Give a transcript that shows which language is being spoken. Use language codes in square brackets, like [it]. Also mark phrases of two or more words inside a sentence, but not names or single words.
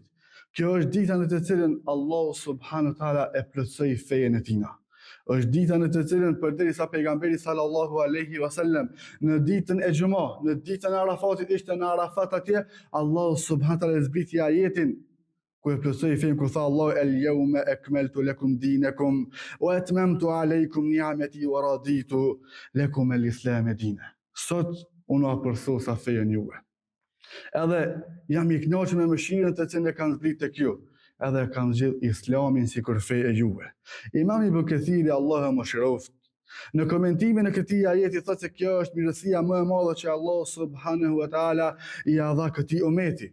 [sq] Kjo është dita në të cilën Allahu [ar] سبحانه وتعالى [sq] e plotësoi fejen e tina. Është dita në të cilën përderisa pejgamberi [ar] صلى الله عليه وسلم [sq] në ditën e Xhumë, në ditën e Arafatit ishte në Arafat atje, Allahu [ar] سبحانه وتعالى [sq] zbriti ajetin ku e plotësoi fejen, ku tha Allahu [ar] اليوم أكملت لكم دينكم وأتممت عليكم نعمتي ورضيت لكم الإسلام دينا. [sq] Sot unë përsosa fejen juve. Edhe jam i kënaqur me mëshirën të cilën e kanë zbritur tek ju, edhe kanë zgjedhur Islamin si kur fe e juve. Imam Ibn Kathiri, Allahu më shëroft, në komentimin e këtij ajeti thotë se kjo është mirësia më e madhe që Allah [ar] سبحانه وتعالى [sq] i ia dha këtij umeti.